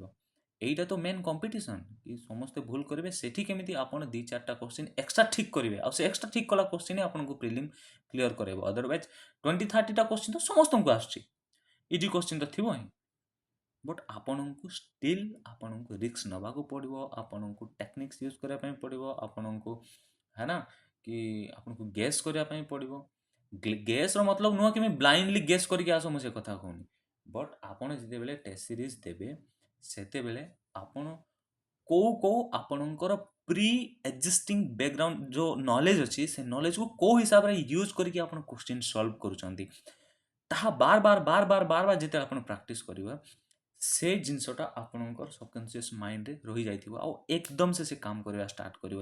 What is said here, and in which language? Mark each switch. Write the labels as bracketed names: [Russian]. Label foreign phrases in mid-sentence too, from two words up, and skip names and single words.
[Bangla] এইটা তো [English] main competition [Odia] କି ସମସ୍ତେ ଭୁଲ କରିବେ, ସେଠି କେମିତି ଆପଣ 2-4ଟା [English] question extra [Odia] ଠିକ୍ କରିବେ ଆଉ ସେ ଏକ୍ସଟ୍ରା ଠିକ୍ କଲା କ୍ୱେଶ୍ଚିନ୍ ଆପଣଙ୍କୁ [English] prelim clear [Odia] କରାଇବ। ଅଦରୱାଇଜ୍ 20-30ଟା କ୍ୱେଶ୍ଚିନ୍ ତ ସମସ୍ତଙ୍କୁ ଆସୁଛି, [English] easy question [Odia] ତ ଥିବ ହିଁ। ବଟ୍ ଆପଣଙ୍କୁ ଷ୍ଟିଲ୍ ଆପଣଙ୍କୁ ରିସ୍କ ନେବାକୁ ପଡ଼ିବ, ଆପଣଙ୍କୁ [English] techniques use [Odia] କରିବା ପାଇଁ ପଡ଼ିବ, ଆପଣଙ୍କୁ [Hindi] है ना कि [Odia] ଆପଣଙ୍କୁ ଗେସ୍ କରିବା ପାଇଁ ପଡ଼ିବ। ଗେସ୍ର ମତଲବ ନୁହଁ କି ମୁଁ [English] blindly guess [Odia] କରିକି ଆସ, ମୁଁ ସେ କଥା କହୁନି। ବଟ୍ ଆପଣ ଯେତେବେଳେ [English] test series [Odia] ଦେବେ ସେତେବେଳେ ଆପଣ କେଉଁ ଆପଣଙ୍କର [English] pre existing background [Odia] ଯେଉଁ ନଲେଜ୍ ଅଛି ସେ ନଲେଜକୁ କେଉଁ ହିସାବରେ ୟୁଜ୍ କରିକି ଆପଣ [English] question solve [Odia] କରୁଛନ୍ତି ତାହା ବାର ବାର ଯେତେବେଳେ ଆପଣ ପ୍ରାକ୍ଟିସ୍ କରିବେ ସେ ଜିନିଷଟା ଆପଣଙ୍କର [English] subconscious mind [Odia] ରହିଯାଇଥିବ ଆଉ ଏକଦମ ସେ କାମ କରିବା ଷ୍ଟାର୍ଟ କରିବ।